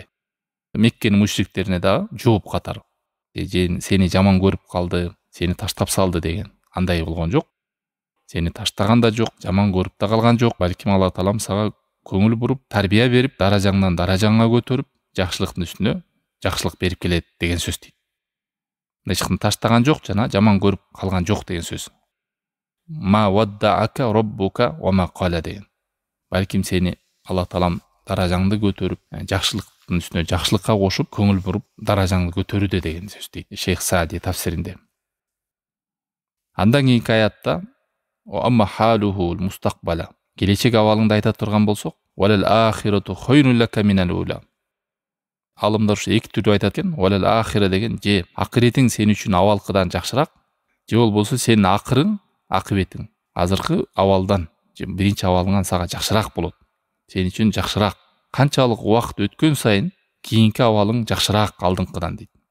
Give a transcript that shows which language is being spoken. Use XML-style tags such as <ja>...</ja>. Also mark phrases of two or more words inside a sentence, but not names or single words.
<ky>Меккенин мушриктерине да жооп катары. Же сени жаман көрүп калды, сени таштап салды деген андай болгон жок. Сени таштаган да жок, жаман көрүп да калган жок. Балким Алла таалам сага көңүл буруп, тарбия берип, даражаңдан даражаңга көтөрүп, жакшылыктын үстүнө жакшылык берип келет деген сөз дейт. Мындайча таштаган жок жана жаман көрүп калган жок деген сөз.</ky> <ar>ما ودعك ربك وما قلى деген.</ar> <ky>Балким сени Алла таалам даражаңды көтөрүп, жакшылыктын үстүнө жакшылыкка кошуп, көңүл буруп, даражаңды көтөрүүдө деген сөз дейт Шейх Саади тафсиринде. Андан кийинки аятта</ky> <ar>«أما حاله مستقبلا»</ar> <ky>келечек абалыңды айта турган болсок,</ky> <ar>«وللآخرة خير لك من الأولى».</ar> <ky>Алымдар ушу эки түрдүү айтат экен.</ky> <ar>«وللآخرة»</ar> <ky>деген же акыретиң сен үчүн абалкыдан жакшыраак, же болбосо сенин акырың, акыбетиң азыркы абалдан, же биринчи абалыңан сага жакшыраак болот. Сен үчүн жакшыраак. Канчалык убакыт өткөн сайын кийинки абалың жакшыраак алдыңкыдан дейт.</ky>